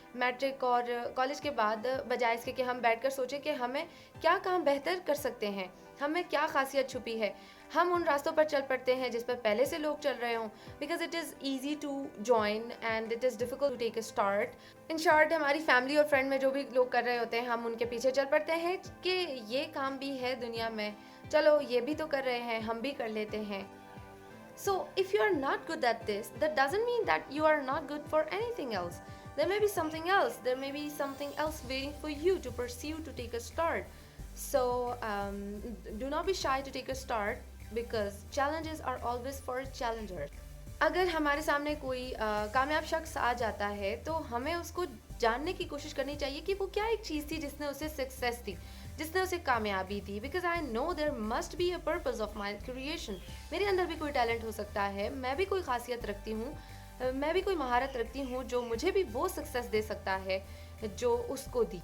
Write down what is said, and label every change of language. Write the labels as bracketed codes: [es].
[hi] Matric और college के बाद बजाय इसके कि हम बैठकर सोचें कि हमें क्या काम बेहतर कर सकते हैं, हमें क्या खासियत छुपी है, हम उन रास्तों पर चल पड़ते हैं जिस पर पहले से लोग चल रहे हों, [en] Because it is easy to join and it is difficult to take a start. [hi] In short हमारी फैमिली और फ्रेंड में जो भी लोग कर रहे होते हैं हम उनके पीछे चल पड़ते हैं कि ये काम भी है दुनिया में, चलो ये भी तो कर रहे हैं, हम भी कर लेते हैं। [en] So if you are not good at this, that doesn't mean that you are not good for anything else. There may be something else. There may be something else waiting for you to pursue, to take a start. So do not be shy to take a start because challenges are always for challengers. [hi] अगर हमारे सामने कोई कामयाब शख्स आ जाता है तो हमें उसको जानने की कोशिश करनी चाहिए कि वो क्या एक चीज़ थी जिसने उसे सक्सेस दी, जिसने उसे कामयाबी दी। [en] Because I know there must be a purpose of my creation. [hi] मेरे अंदर भी कोई टैलेंट हो सकता है, मैं भी कोई खासियत रखती हूँ, मैं भी कोई महारत रखती हूँ जो मुझे भी वो सक्सेस दे सकता है जो उसको दी।